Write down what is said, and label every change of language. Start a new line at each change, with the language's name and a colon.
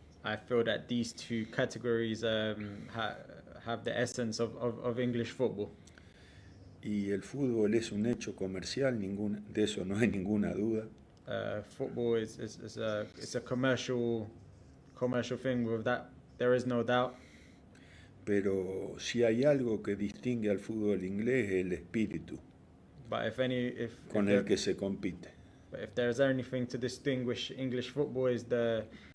English: I feel that these two categories have the essence of English football.
Spanish: Y el fútbol es un hecho comercial, de eso no hay ninguna duda.
English: Football is a commercial thing. With that, there is no doubt.
Spanish: Pero si hay algo que distingue al fútbol inglés es el espíritu
English: But
Spanish: con el que se compite.
English: But if there's anything to distinguish English football is the